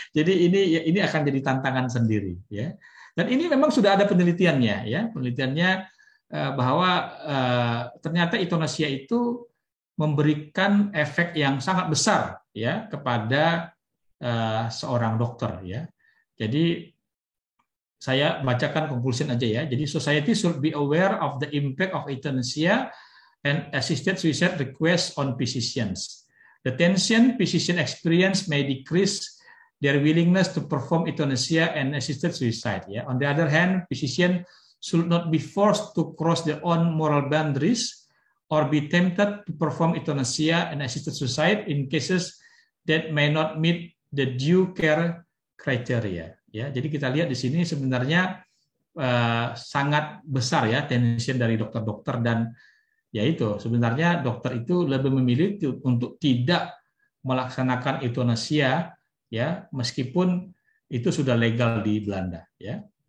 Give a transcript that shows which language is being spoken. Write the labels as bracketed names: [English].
[Indonesian] Jadi ini akan jadi tantangan sendiri ya. Dan ini memang sudah ada penelitiannya ya. Penelitiannya bahwa ternyata euthanasia itu memberikan efek yang sangat besar ya kepada seorang dokter ya. Jadi saya bacakan conclusion aja ya. Jadi [English] society should be aware of the impact of euthanasia and assisted suicide requests on physicians. The tension physician experience may decrease their willingness to perform euthanasia and assisted suicide ya. On the other hand, physicians should not be forced to cross their own moral boundaries or be tempted to perform euthanasia and assisted suicide in cases that may not meet the due care criteria. [Indonesian] Ya, jadi kita lihat di sini sebenarnya sangat besar ya tension dari dokter-dokter dan yaitu sebenarnya dokter itu lebih memilih untuk tidak melaksanakan euthanasia ya meskipun itu sudah legal di Belanda ya.